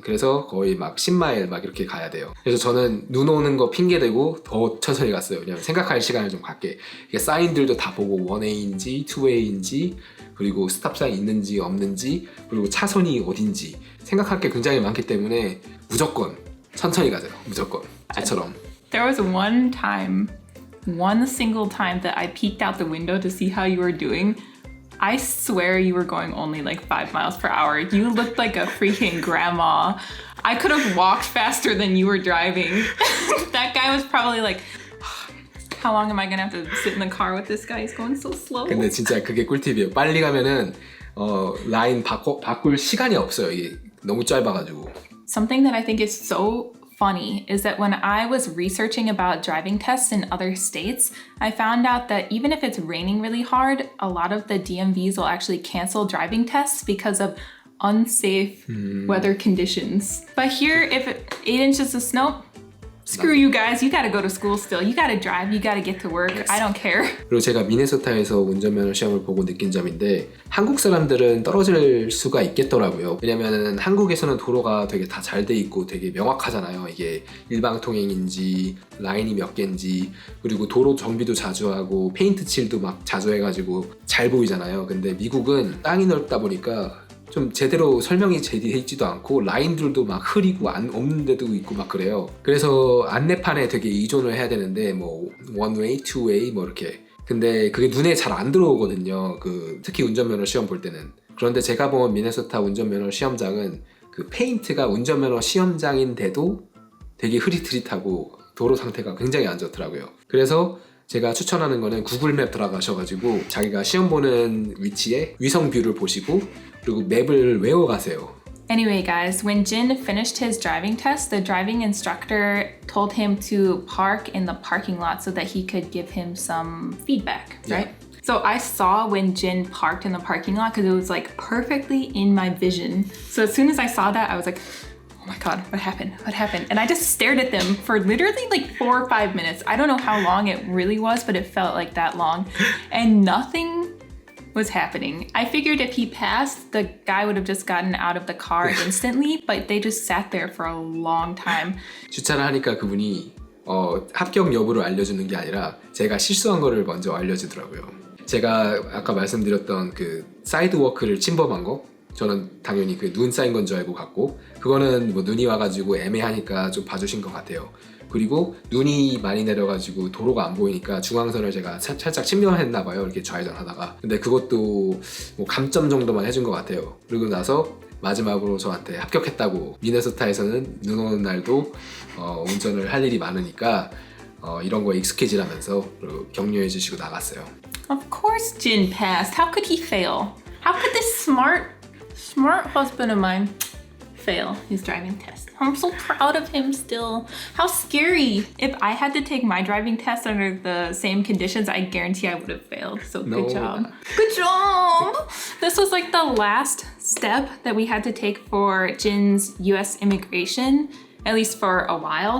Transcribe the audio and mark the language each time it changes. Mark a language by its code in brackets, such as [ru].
[ko] 그래서 거의 막 10마일 막 이렇게 가야 돼요. 그래서 저는 눈 오는 거 핑계대고 더 천천히 갔어요. 왜냐면 생각할 시간을 좀 갖게. 이게 사인들도 다 보고 1A인지 2A인지 그리고 스탑사인 있는지 없는지 그리고 차선이 어딘지 생각할 게 굉장히 많기 때문에 무조건 천천히 가세요. 무조건. 저처럼. [en] There was one single time that I peeked out the window to see how you were doing. I swear you were going only like 5 miles per hour. You looked like a freaking grandma. I could have walked faster than you were driving. That guy was probably like, how long am I gonna have to sit in the car with this guy? He's going so slow. [ko] 근데 진짜 그게 꿀팁이에요. 빨리 가면은 라인 바꿀 시간이 없어요. 이게 너무 짧아가지고. [en] Something that I think is so funny is that when I was researching about driving tests in other states, I found out that even if it's raining really hard, a lot of the DMVs will actually cancel driving tests because of unsafe weather conditions. But here, if 8 inches of snow, screw you guys. You gotta go to school still. You gotta drive. You gotta get to work. I don't care. [ko] 그리고 제가 미네소타에서 운전면허 시험을 보고 느낀 점인데 한국 사람들은 떨어질 수가 있겠더라고요. 왜냐면은 한국에서는 도로가 되게 다 잘 돼 있고 되게 명확하잖아요. 이게 일방통행인지 라인이 몇 개인지 그리고 도로 정비도 자주 하고 페인트 칠도 막 자주 해가지고 잘 보이잖아요. 근데 미국은 땅이 넓다 보니까 좀 제대로 설명이 제대로 있지도 않고 라인들도 막 흐리고 없는 데도 있고 막 그래요. 그래서 안내판에 되게 의존을 해야 되는데 뭐 [en] one way, two way [ko] 뭐 이렇게. 근데 그게 눈에 잘 안 들어오거든요. 특히 운전면허 시험 볼 때는. 그런데 제가 본 미네소타 운전면허 시험장은 그 페인트가 운전면허 시험장인데도 되게 흐릿흐릿하고 도로 상태가 굉장히 안 좋더라고요. 그래서 제가 추천하는 거는 구글맵 들어가셔가지고 자기가 시험 보는 위치에 위성 뷰를 보시고 그리고 맵을 외워가세요. [en] Anyway, guys, when Jin finished his driving test, the driving instructor told him to park in the parking lot so that he could give him some feedback, right? Yeah. So I saw when Jin parked in the parking lot because it was like perfectly in my vision. So as soon as I saw that, I was like, oh my God, what happened? What happened? And I just stared at them for literally like 4 or 5 minutes. I don't know how long it really was, but it felt like that long. And nothing was happening. I figured if he passed, the guy would have just gotten out of the car instantly, but they just sat there for a long time. [ko] 주차를 하니까 그분이 합격 여부를 알려주는 게 아니라 제가 실수한 거를 먼저 알려주더라고요. 제가 아까 말씀드렸던 그 사이드워크를 침범한 거 저는 당연히 그 눈 쌓인 건 줄 알고 갔고 그거는 뭐 눈이 와가지고 애매하니까 좀 봐주신 것 같아요. 그리고 눈이 많이 내려가지고 도로가 안 보이니까 중앙선을 제가 살짝 침범했나 봐요. 이렇게 좌회전 하다가. 근데 그것도 뭐 감점 정도만 해준 것 같아요. 그리고 나서 마지막으로 저한테 합격했다고. 미네소타에서는 눈 오는 날도 운전을 할 일이 많으니까 이런 거에 익숙해지라면서 격려해 주시고 나갔어요. [en] Of course Jin passed. How could he fail? How could this smart husband of mine fail his driving test? I'm so proud of him still. How scary. If I had to take my driving test under the same conditions, I guarantee I would have failed. So good job. Good job. This was like the last step that we had to take for Jin's US immigration, at least for a while.